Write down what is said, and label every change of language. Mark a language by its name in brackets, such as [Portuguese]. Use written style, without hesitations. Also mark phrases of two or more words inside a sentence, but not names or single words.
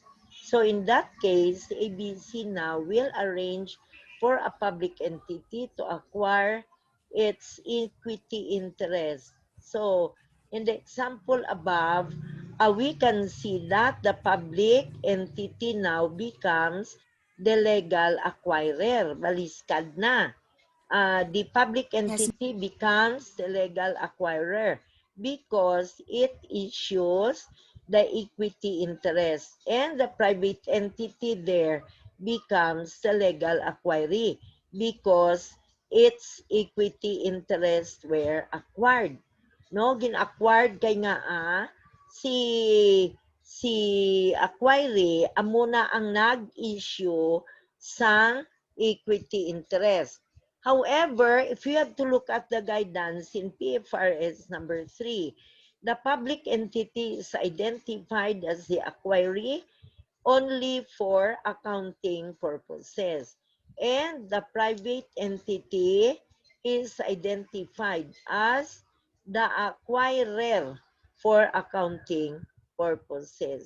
[English] So in that case, ABC now will arrange for a public entity to acquire its equity interest. So in the example above, we can see that the public entity now becomes the legal acquirer. [Hiligaynon] Baliskad na. [English] The public Yes, entity becomes the legal acquirer because it issues the equity interest, and the private entity there becomes the legal acquiree because its equity interest were acquired. [Hiligaynon] No, gin-acquired kay nga si acquiree amo na ang nag-issue sa [English] equity interest. However, if you have to look at the guidance in PFRS number 3, the public entity is identified as the acquiree only for accounting purposes. And the private entity is identified as the acquirer for accounting purposes.